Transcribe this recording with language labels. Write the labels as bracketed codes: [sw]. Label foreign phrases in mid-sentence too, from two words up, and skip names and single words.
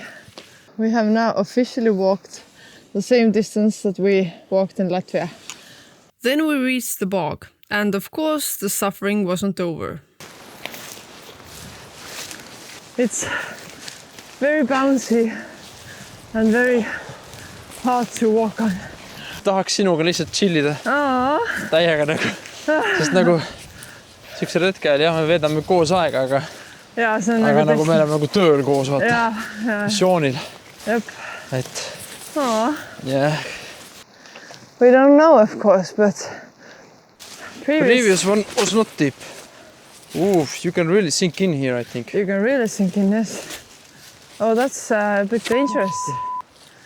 [en] We have now officially walked the same distance that we walked in Latvia. Then we reached the bog, and of course the suffering wasn't over. It's very bouncy and very hard to walk on. [et] tahaks sinuga lihtsalt chillida täiega nagu, sest nagu siuksel hetkel jah, me veedame koos aega, aga nagu me oleme nagu tööl koos, vaata, missioonil. Et yeah. [en] We don't know, of course, but previous one was not deep. Oof, you can really sink in here, I think. You can really sink in this. Oh, that's a bit dangerous.